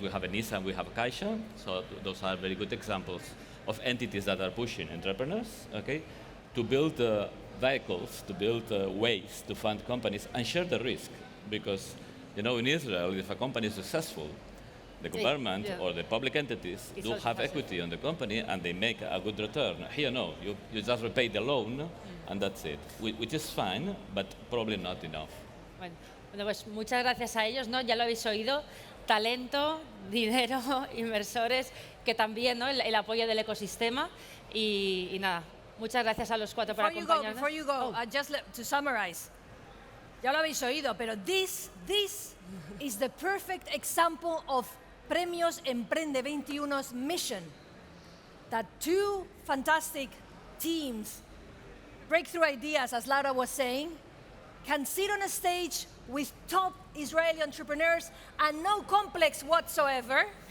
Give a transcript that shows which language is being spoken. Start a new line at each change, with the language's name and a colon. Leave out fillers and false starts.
English: We have ENISA and we have Caixa. So those are very good examples of entities that are pushing entrepreneurs, okay, to build vehicles, to build ways to fund companies and share the risk. Because, in Israel, if a company is successful, the government or the public entities do have equity on the company and they make a good return. Here, no, you just repay the loan and that's it, which is fine, but probably not enough.
Spanish: Bueno, pues muchas gracias a ellos, ¿no? Ya lo habéis oído, talento, dinero, inversores, que también, ¿no? el apoyo del ecosistema y nada, muchas gracias a los cuatro por acompañarnos.
English: Before you go, just to summarize,
Spanish: ya lo habéis oído,
English: pero this is the perfect example of Premios EmprendedXXI's mission, that two fantastic teams, breakthrough ideas, as Laura was saying, can sit on a stage with top Israeli entrepreneurs and no complex whatsoever.